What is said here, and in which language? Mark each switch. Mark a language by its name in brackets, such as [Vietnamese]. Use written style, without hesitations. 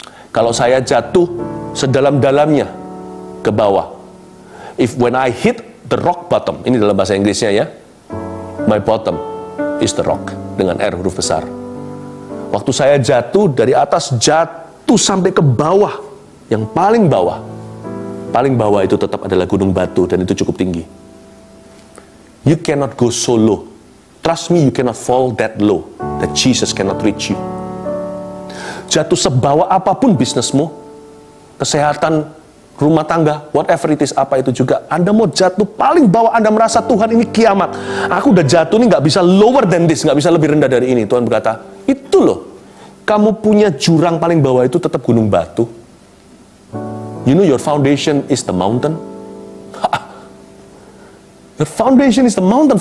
[Indonesian] Kalau saya jatuh sedalam-dalamnya ke bawah, [English] when I hit the rock bottom, [Indonesian] ini dalam bahasa Inggrisnya ya, [English] my bottom is the rock, [Indonesian] dengan R huruf besar. Waktu saya jatuh dari atas, jatuh sampai ke bawah, yang paling bawah itu tetap adalah gunung batu, dan itu cukup tinggi. [English] You cannot go so low. Trust me, you cannot fall that low, that Jesus cannot reach you. [Indonesian] Jatuh sebawah apapun bisnismu, kesehatan, rumah tangga, [English] whatever it is, [Indonesian] apa itu juga, Anda mau jatuh paling bawah, Anda merasa Tuhan ini kiamat, aku udah jatuh nih, nggak bisa [English] lower than this, [Indonesian] nggak bisa lebih rendah dari ini. Tuhan berkata, itu loh, kamu punya jurang paling bawah itu tetap gunung batu. [English] You know your foundation is the mountain. Your foundation is the mountain.